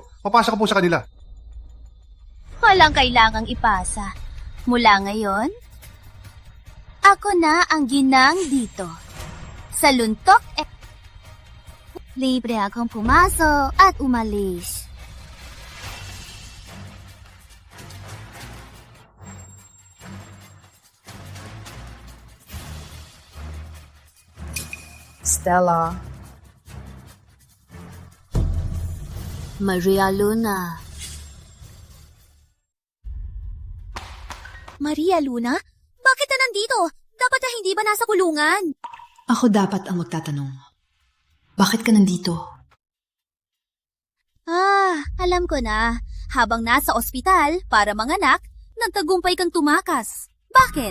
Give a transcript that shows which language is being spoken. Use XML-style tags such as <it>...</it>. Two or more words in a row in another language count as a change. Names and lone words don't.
<tl>Papasa ko po sa kanila. Walang kailangang ipasa. Mula ngayon, ako na ang ginang dito. Sa luntok, libre akong pumasok at umalis. Stella. Maria Luna. Maria Luna? Bakit na nandito? Dapat na hindi ba nasa kulungan? Ako dapat ang magtatanong. Bakit ka nandito? Alam ko na. Habang nasa ospital para manganak, nagtagumpay kang tumakas. Bakit?</tl>